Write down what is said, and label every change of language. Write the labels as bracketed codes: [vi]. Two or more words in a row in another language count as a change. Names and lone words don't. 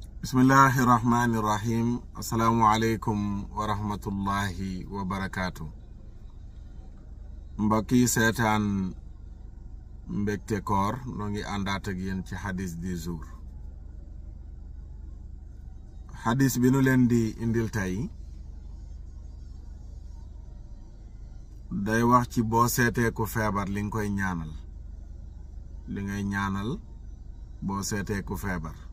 [ar] بسم الله الرحمن الرحيم. السلام عليكم ورحمة الله وبركاته. [wo] Mbokki seetaan Mbekte Koor noo ngi àndaat ak yéen ci hadis [fr] du jour. [wo] Hadis bi nu leen di indil tey day wax ci boo seetee ku feebar li nga koy ñaanal, li ngay ñaanal boo seetee ku feebar.